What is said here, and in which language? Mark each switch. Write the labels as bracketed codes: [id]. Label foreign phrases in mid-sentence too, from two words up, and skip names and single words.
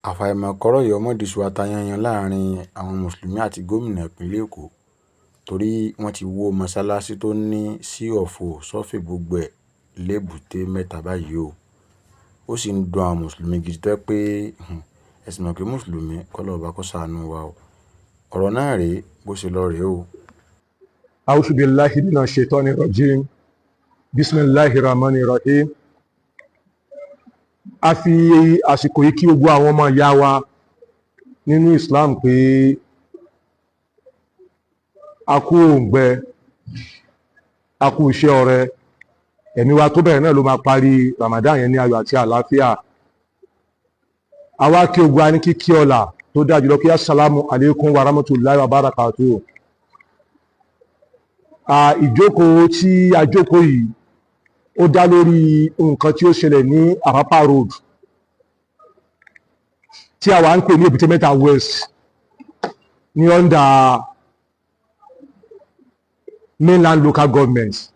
[yo] àfàìmọ̀ kọ́rọ̀ yìí ọmọ dìṣù atayanyan láàrin àwọn mùsùlùmí àti gómìnà ìpínlẹ̀ èkó torí wọ́n ti wó mọ́sálásí tó ní sí ọ̀fọ̀ sọ́fẹ̀ gbogbo ẹ̀ lébùté mẹ́ta báyìí ó sì ń dùn àwọn mùsùlùmí gidi tó pé ẹ̀sìn mọ̀ pé mùsùlùmí kọ́lọ́ ọba kó ṣàánú wa ọ̀rọ̀ náà rèé bó ṣe lọ rèé o. [ar] أعوذ بالله من الشيطان الرجيم. بسم الله الرحمن الرحيم. [yo] A fi àsìkò yìí kí gbogbo àwọn ọmọ ìyá wa nínú Islam pé a kú òǹgbẹ, a kú iṣẹ́ ọrẹ, ẹ̀mí wa tó bẹ̀rẹ̀ náà ló máa parí Ramadan yẹn ní ayọ̀ àti àlàáfíà. A wá kí gbogbo wa ní kíkí ọlá tó dájú lọ kí [ar] السلام عليكم ورحمة الله وبركاته. [yo] Ìjókòó tí a jókòó yìí ó dá lórí nǹkan tí ó ṣẹlẹ̀ ní Àpápá road tí a wà ń pè ní Èbúté Mẹ́ta West ní [en] under mainland local government.